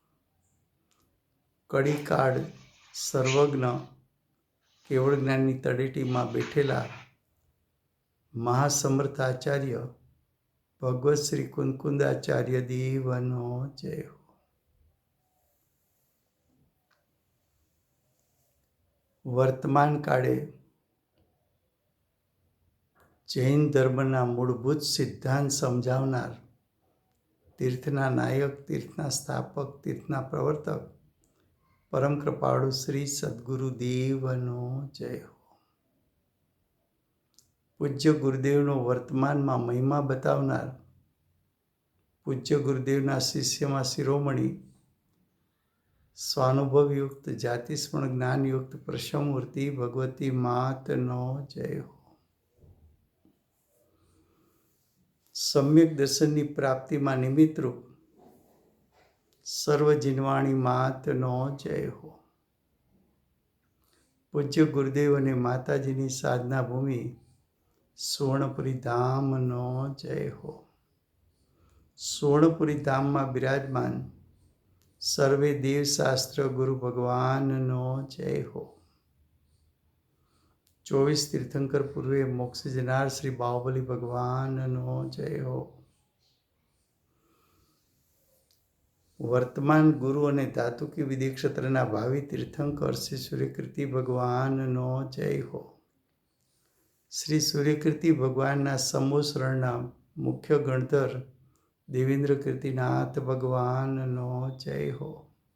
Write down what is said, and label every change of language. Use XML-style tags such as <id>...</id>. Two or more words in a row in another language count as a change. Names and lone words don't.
<gu>कड़ीकाળ સર્વજ્ઞ કેવળ જ્ઞાનની તળેટીમાં બેઠેલા મહાસમર્થાચાર્ય ભગવત શ્રી કુંકુંદાચાર્ય દેવનો જય હો। વર્તમાન કાળે જૈન ધર્મના મૂળભૂત સિદ્ધાંત સમજાવનાર તીર્થના નાયક, તીર્થના સ્થાપક, તીર્થના પ્રવર્તક પરમ કૃપાળુ શ્રી સદ્ગુરુ દેવનો જય હો। પૂજ્ય ગુરુદેવનો વર્તમાનમાં મહિમા બતાવનાર પૂજ્ય ગુરુદેવના શિષ્યમાં શિરોમણિ સ્વાનુભવયુક્ત જાતિસ્મરણ જ્ઞાનયુક્ત પ્રશમૂર્તિ ભગવતી માતનો જય હો। સમ્યક દર્શનની પ્રાપ્તિમાં નિમિત્તરૂપ સર્વ જિનવાણી માતનો જય હો। पूज्य गुरुदेव અને માતાજીની સાધના ભૂમિ સુવર્ણપુરી ધામનો જય हो। સુવર્ણપુરી ધામમાં વિરાજમાન સર્વે દેવશાસ્ત્ર ગુરુ ભગવાનનો જય हो। 24 તીર્થંકર પૂર્વે મોક્ષ જનાર શ્રી બાહુબલી ભગવાનનો જય હો। वर्तमान गुरु અને ધાતુકી વિધિ ક્ષેત્રના ભાવિ તીર્થંકર શ્રી સૂર્યકીર્તિ ભગવાનનો જય हो। શ્રી સૂર્યકીર્તિ ભગવાનના સમૂહ શરણના મુખ્ય ગણધર દેવેન્દ્ર કીર્તિનાથ ભગવાનનો જય हो।</gu>